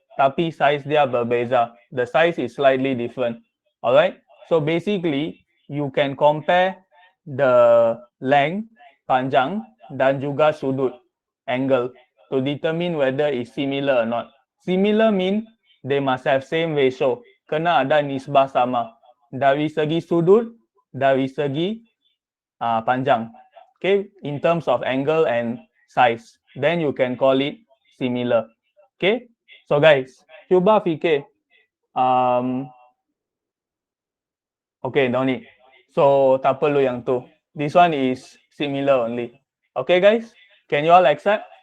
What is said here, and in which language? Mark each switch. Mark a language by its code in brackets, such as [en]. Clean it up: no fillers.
[ms] Tapi size dia berbeza. [en] The size is slightly different. Alright? So basically, you can compare the length, panjang, dan juga sudut, angle, to determine whether it's similar or not. Similar mean they must have same ratio. [ms] Kena ada nisbah sama. Dari segi sudut, dari segi panjang. [en] Okay, in terms of angle and size. Then you can call it similar. Okay, so guys, [ms] cuba fikir. [en] Okay, don't need. So, [ms] tak perlu yang tu. [en] This one is similar only. Okay guys, can you all accept?